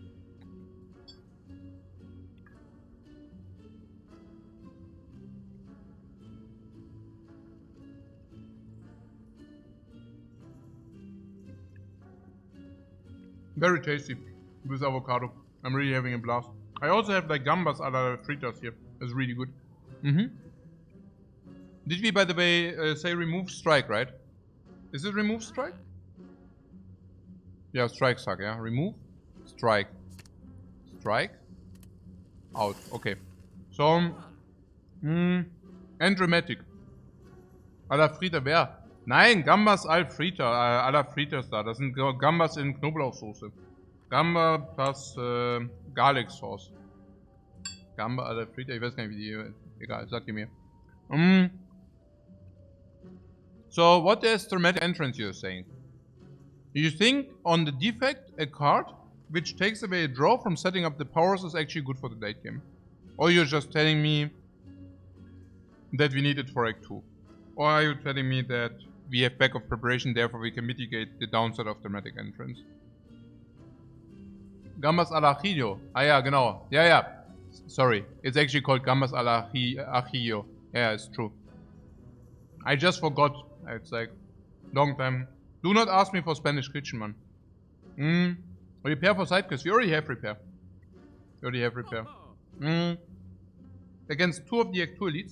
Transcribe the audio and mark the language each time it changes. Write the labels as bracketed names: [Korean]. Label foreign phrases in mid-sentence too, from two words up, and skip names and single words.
[English] Very tasty with avocado. I'm really having a blast. I also have like [Spanish] gambas a la fritas [English] here. It's really good. Did we, by the way, say remove strike, right? Is it remove strike? Yeah, strike suck, yeah. Remove, strike, strike, out. Okay. So, and dramatic. [Spanish] A la Frita, [German] wer? Nein, [Spanish] Gambas al Frita, a la Fritas da. [German] Das sind Gambas in Knoblauchsoße. [English] Gamba plus Garlic Sauce. [Spanish] Gamba a la Frita, [German] ich weiß gar nicht, wie die... Egal, sagt ihr mir. [English] So, what is dramatic entrance you're saying? You think on the defect, a card which takes away a draw from setting up the powers is actually good for the late game? Or you're just telling me that we need it for Act 2? Or are you telling me that we have backup preparation, therefore we can mitigate the downside of dramatic entrance? [Spanish] Gambas al ajillo. [German] Ah ja, genau. Ja, ja. [English] Sorry. It's actually called [Spanish] Gambas al ajillo. [English] Yeah, it's true. I just forgot. It's like, long time. Do not ask me for Spanish kitchen, man. Repair for side quests. We already have repair. Against 2 of the Act 2 elites.